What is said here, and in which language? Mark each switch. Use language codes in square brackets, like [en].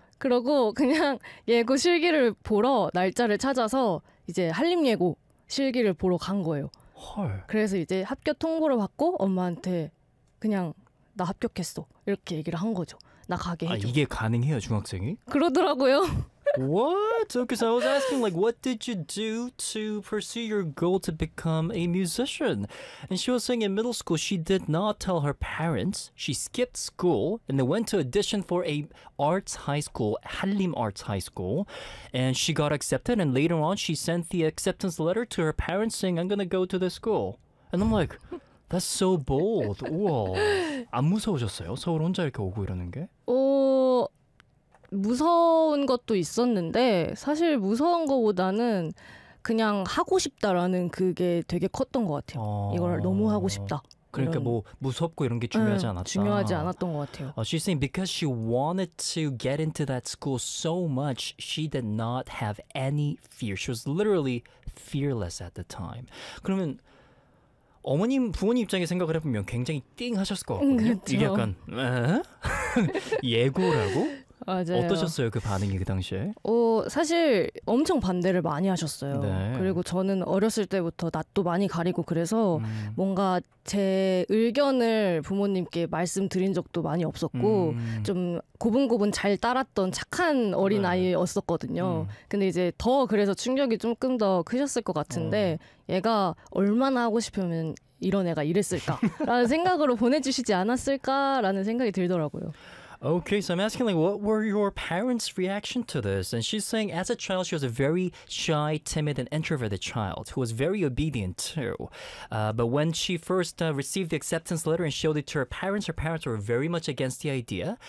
[ko] 그러고 그냥 예고 실기를 보러 날짜를 찾아서 이제 한림예고 실기를 보러 간 거예요. 헐. 그래서 이제 합격 통보를 받고 엄마한테 그냥 나 합격했어 이렇게 얘기를 한 거죠. 나 가게 해줘. 아, 이게 가능해요 중학생이? 그러더라고요. [en] What? Okay, so I was asking like what did you do to pursue your goal to become a musician? And she was saying in middle school she did not tell her parents. She skipped school and then went to audition for a arts high school, 한림 arts high school. And she got accepted and later on she sent the acceptance letter to her parents saying I'm gonna go to this school. And I'm like That's so bold. [ko] 우와. 안 무서우셨어요? 서울 혼자 이렇게 오고 이러는 게? 무서운 것도 있었는데 사실 무서운 것보다는 그냥 하고 싶다라는 그게 되게 컸던 것 같아요. 이걸 너무 하고 싶다. 그러니까 이런. 뭐 무섭고 이런 게 중요하지 않았다. 중요하지 않았던 것 같아요. [en] She's saying because she wanted to get into that school so much, she did not have any fear. She was literally fearless at the time. [ko] 그러면 어머님, 부모님 입장에 생각을 해보면 굉장히 띵 하셨을 것 같거든요. 그렇죠. 이게 약간 예고라고? 맞아요. 어떠셨어요? 그 반응이 그 당시에? 사실 엄청 반대를 많이 하셨어요. 네. 그리고 저는 어렸을 때부터 낯도 많이 가리고 그래서 뭔가 제 의견을 부모님께 말씀드린 적도 많이 없었고 좀 고분고분 잘 따랐던 착한 어린아이였었거든요. 네. 근데 이제 더 그래서 충격이 조금 더 크셨을 것 같은데 얘가 얼마나 하고 싶으면 이런 애가 이랬을까라는 생각으로 보내주시지 않았을까라는 생각이 들더라고요. [en] Okay, so I'm asking, like, what were your parents' reaction to this? And she's saying, as a child, she was a very shy, timid, and introverted child who was very obedient, too. But when she first received the acceptance letter and showed it to her parents were very much against the idea.